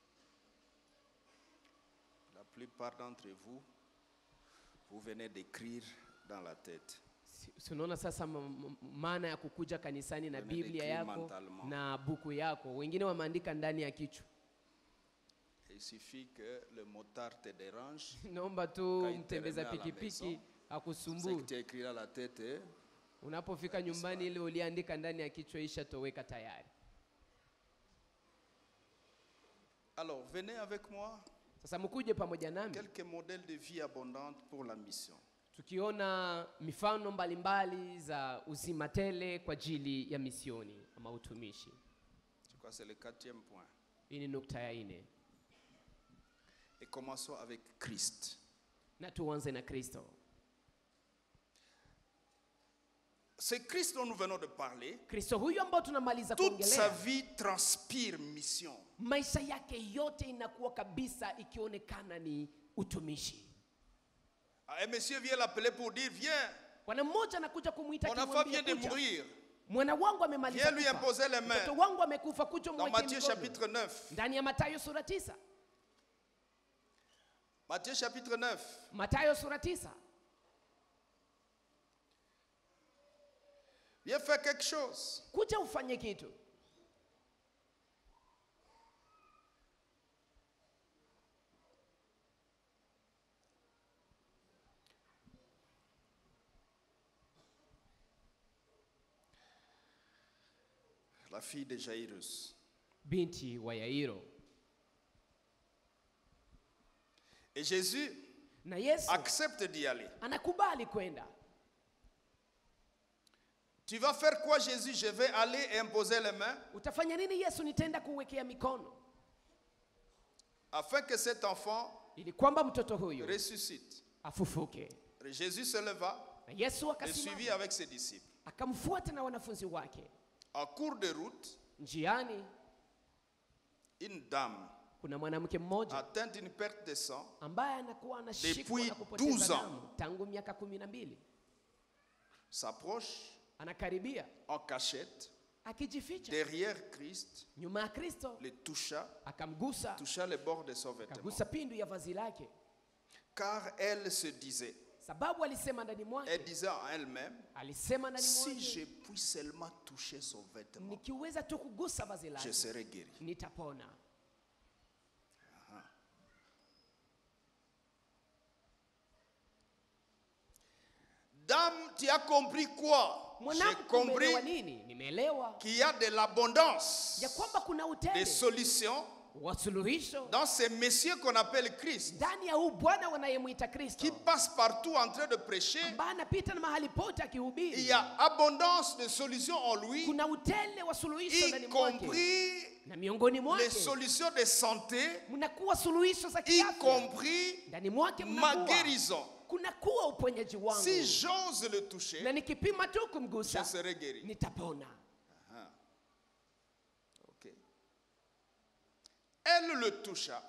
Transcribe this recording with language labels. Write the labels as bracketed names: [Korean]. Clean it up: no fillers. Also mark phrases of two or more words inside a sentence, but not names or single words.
[French] La plupart d'entre vous, vous venez d'écrire dans la tête. [Swahili] Unaona sasa maana ya kukuja kanisani na [French] Venez [Swahili] Biblia [French] d'écrire [Swahili] yako [French] mentalement. [Swahili] na buku yako. Wengine wameandika ndani ya kichwa. [French] Il suffit que le motard te dérange. [Swahili] Naomba tu [French] Quand il te [Swahili] mtembeza [French] remet à la [Swahili] pikipiki [French] maison, Ce que [Swahili] akusumbue. [French] tu as écrit dans la tête, [Swahili] Unapofika nyumbani ile uliandika ndani ya kichwa ishatoweka tayari. [French] alors venez avec moi. [Swahili] Sasa mkuje pamoja nami [French] quelques modèles de vie abondante pour la mission. [Swahili] tukiona mifano mbalimbali za uzima tele kwa ajili ya misioni ama utumishi. [French] Je crois que c'est le 4e point. [Swahili] Hii ni nukta ya 4. [French] Et commençons avec Christ. [Swahili] Na tuanze na Kristo. [French] C'est Christ dont nous venons de parler. [Swahili] Kristo huyu ambao tunamaliza [French] Toute sa [Swahili] kuongelea, [French] vie transpire mission. [Swahili] maisha yake yote inakuwa kabisa ikionekana ni utumishi. [French] Un monsieur vient l'appeler pour dire, viens, [Swahili] Bwana mmoja anakuja kumuita [French] mon enfant [Swahili] kimwambia, [French] vient de [Swahili] kuja. [French] mourir. [Swahili] Mwana wangu amemaliza [French] Viens lui [Swahili] kufa. [French] imposer les mains. [Swahili] Mtoto wangu amekufa, kuja [French] Dans [Swahili] mweke [French] Matthieu [Swahili] mikono. [French] chapitre 9. [Swahili] Ndani ya Mathayo sura 9. [French] Matthieu chapitre 9. [Swahili] Mathayo sura 9. [French] Viens faire quelque chose. [Swahili] Kuja ufanye kitu. [French] La fille de Jairus. [Swahili] Binti wa Yairo. [French] Et Jésus [Swahili] Na Yesu [French] accepte d'y aller. [Swahili] anakubali kwenda. [French] Tu vas faire quoi, Jésus? Je vais aller et imposer les mains [Swahili] Utafanya nini Yesu? Nitaenda kuwekea mikono [French] afin que cet enfant [Swahili] ili kwamba mtoto huyu [French] ressuscite. [Swahili] afufuke. [French] Jésus se leva [Swahili] Na Yesu [French] et suivit [Swahili] akasimama [French] avec ses disciples. [Swahili] akamfuata na wanafunzi wake. [French] En cours de route, [Swahili] Njiani [French] une dame [Swahili] kuna mwanamke mmoja [French] atteinte d'une perte de sang [Swahili] ambaye anakuwa anashikwa [French] Depuis [Swahili] na kupoteza [French] 12 ans. [Swahili] damu tangu miaka 12. [French] s'approche [Swahili] Anakaribia [French] en cachette [Swahili] akijificha [French] derrière Christ, [Swahili] nyuma ya Kristo, [French] le toucha [Swahili] akamgusa [French] les bords de son vêtement. [Swahili] akagusa pindu ya vazi lake, [French] Car elle se disait, [Swahili] sababu alisema ndani [French] elle [Swahili] mwake, [French] disait en elle-même, [Swahili] alisema ndani [French] si je [Swahili] mwake, [French] puis seulement toucher son vêtement, [Swahili] nikiweza tu kugusa vazi [French] je [Swahili] lake [French] serai guéri. [Swahili] nitapona. [French] Dame, tu as compris quoi? J'ai [Swahili] Mwanamke, [French] compris [Swahili] umeelewa nini? Nimeelewa [French] qu'il y a de l'abondance [Swahili] ya kwamba kuna [French] de [Swahili] utele [French] solutions [Swahili] wa suluhisho [French] dans ces messieurs qu'on appelle Christ, [Swahili] ndani ya huu Bwana wanayemwita [French] qui [Swahili] Kristo, [French] passe partout en train de prêcher. [Swahili] ambaye anapita na mahali pote [French] Il [Swahili] akihubiri. [French] y a abondance de solutions en lui, [Swahili] Kuna utele wa suluhisho [French] y [Swahili] ndani mwake, [French] compris [Swahili] na miongoni [French] les [Swahili] mwake [French] solutions de santé, [Swahili] mnakuwa suluhisho za [French] y [Swahili] kiafya, [French] compris [Swahili] ndani mwake [French] ma [Swahili] mnakuwa [French] guérison. [Swahili] kunakuwa uponyaji wangu, [French] Si j'ose le toucher, [Swahili] na nikipima tu [French] je [Swahili] kumgusa [French] serai guéri. [Swahili] nitapona. [French] Ok. Elle le toucha,